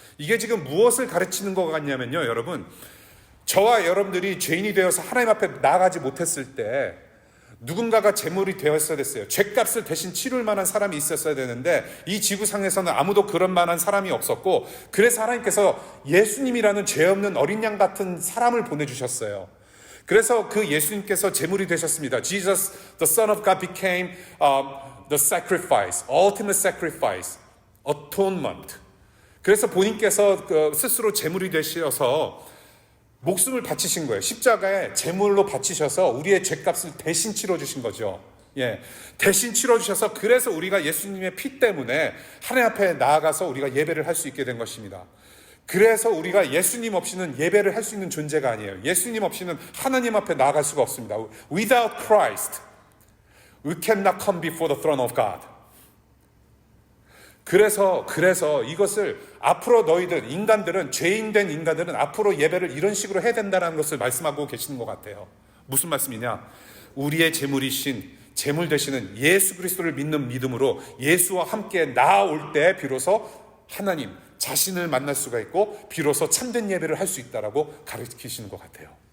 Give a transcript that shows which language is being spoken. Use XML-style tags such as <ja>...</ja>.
<ko>이게 지금 무엇을 가르치는 것 같냐면요, 여러분, 저와 여러분들이 죄인이 되어서 하나님 앞에 나아가지 못했을 때 누군가가 제물이 되었어야 됐어요. 죄값을 대신 치룰 만한 사람이 있었어야 되는데 이 지구상에서는 아무도 그런 만한 사람이 없었고, 그래서 하나님께서 예수님이라는 죄 없는 어린 양 같은 사람을 보내주셨어요. 그래서 그 예수님께서 제물이 되셨습니다.</ko> <en>Jesus, the Son of God, became the sacrifice, ultimate sacrifice, atonement.</en> <ko>그래서 본인께서 스스로 제물이 되셔서 목숨을 바치신 거예요. 십자가에 제물로 바치셔서 우리의 죄값을 대신 치러주신 거죠. 예, 대신 치러주셔서 그래서 우리가 예수님의 피 때문에 하나님 앞에 나아가서 우리가 예배를 할 수 있게 된 것입니다. 그래서 우리가 예수님 없이는 예배를 할 수 있는 존재가 아니에요. 예수님 없이는 하나님 앞에 나아갈 수가 없습니다.</ko> <en>Without Christ, we cannot come before the throne of God.</en> <ko>그래서 이것을 앞으로 너희들, 인간들은, 죄인된 인간들은 앞으로 예배를 이런 식으로 해야 된다는 것을 말씀하고 계시는 것 같아요. 무슨 말씀이냐? 우리의 제물 되시는 예수 그리스도를 믿는 믿음으로 예수와 함께 나아올 때 비로소 하나님 자신을 만날 수가 있고 비로소 참된 예배를 할 수 있다라고 가르치시는 것 같아요.</ko>